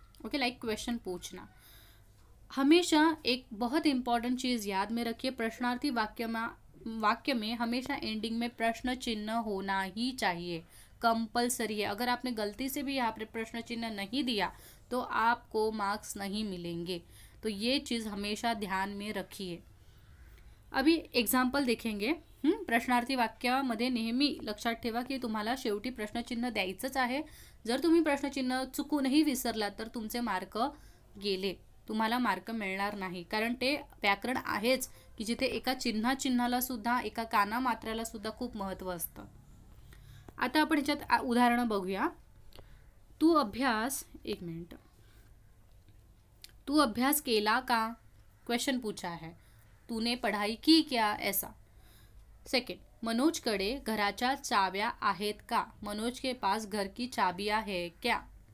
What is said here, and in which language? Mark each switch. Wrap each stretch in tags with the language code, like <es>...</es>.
<hi>Okay, like question पूछना। हमेशा एक बहुत इंपॉर्टेंट चीज़ याद में रखिए, प्रश्नार्थी वाक्य में हमेशा एंडिंग में प्रश्न चिन्ह होना ही चाहिए, कंपलसरी है। अगर आपने गलती से भी यहाँ पर प्रश्न चिन्ह नहीं दिया तो आपको मार्क्स नहीं मिलेंगे, तो ये चीज़ हमेशा ध्यान में रखिए। अभी एग्जाम्पल देखेंगे।</hi> <mr>प्रश्नार्थी वाक्यामध्ये नेहमी लक्षात ठेवा की तुम्हाला शेवटी प्रश्नचिन्ह द्यायचंच आहे। जर तुम्ही प्रश्नचिन्ह चुकूनही विसरलात तर तुमचे मार्क गेले, तुम्हाला मार्क मिळणार नाही, कारण ते व्याकरण आहेच की जिथे एका चिन्हाला सुद्धा, एका काना मात्राला सुद्धा खूप महत्त्व असतं। आता आपण ह्याच्यात उदाहरण बघूया। तू अभ्यास केला का,</mr> <hi>क्वेश्चन पूछा है, तूने पढ़ाई की क्या, ऐसा। सेकंड,</hi> <mr>मनोजकडे घराच्या चाव्या आहेत का,</mr> <hi>मनोज के पास घर की चाबियां है क्या।</hi>